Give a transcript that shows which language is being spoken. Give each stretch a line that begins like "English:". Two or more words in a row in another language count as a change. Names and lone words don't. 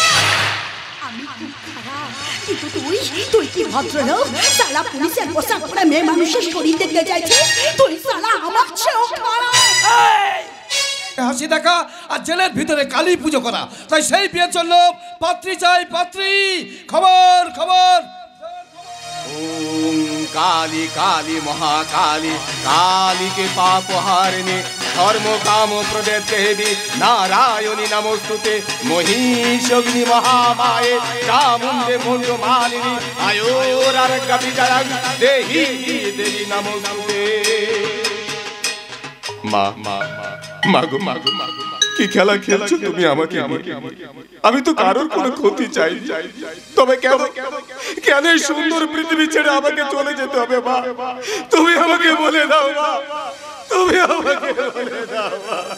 Bangla: আমি খুব খারাপ, কিন্তু তুই কি ভদ্রলোক? সালা পুলিশের পোশাক পরে মেয়ে মানুষের শরীর দেখতে চাইছে, তুই সালা আমার চেয়েও খারাপ। হাসি দেখা আর জেলের ভিতরে কালী পুজো করা, তাই সেই বিয়ের জন্য পাত্রী চাই, পাত্রী। খবর খবর।
Sanskrit: ओम काली काली महाकाली काली के पाप हारिणी धर्म काम प्रदे देवी नारायणी नमोस्तुते महिषग्नि महामाये चामुंडे मुंड मालिनी आयोरारोग्य विजयं देहि देवी नमोस्तुते।
Bangla: মা মাগো মাগো কি খেলা খেলছো তুমি আমাকে? আমি তো কারোর কোনো ক্ষতি চাই, তবে কেন কেন এই সুন্দর পৃথিবী ছেড়ে আমাকে চলে যেতে হবে মা? তুমি আমাকে বলে দাও মা, তুমি আমাকে বলে দাও মা।